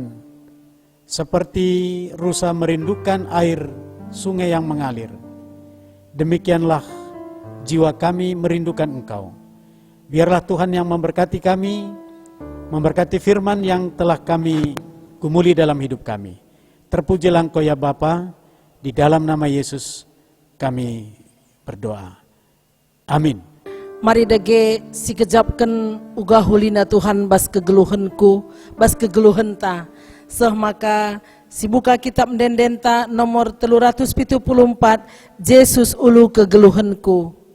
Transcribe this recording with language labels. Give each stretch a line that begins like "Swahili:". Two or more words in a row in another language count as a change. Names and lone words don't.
Indonesian: Seperti rusa merindukan air sungai yang mengalir, demikianlah jiwa kami merindukan Engkau. Biarlah Tuhan yang memberkati kami, memberkati firman yang telah kami gumuli dalam hidup kami. Terpujilah Engkau ya Bapa, di dalam nama Yesus kami berdoa. Amin.
Batak Karo: Mari dage si kejapkan uga hulina Tuhan bas kegeluhanku, bas kegeluhan ta. Seh maka si buka kitab mendendenta nomor 374, Yesus ulu kegeluhanku.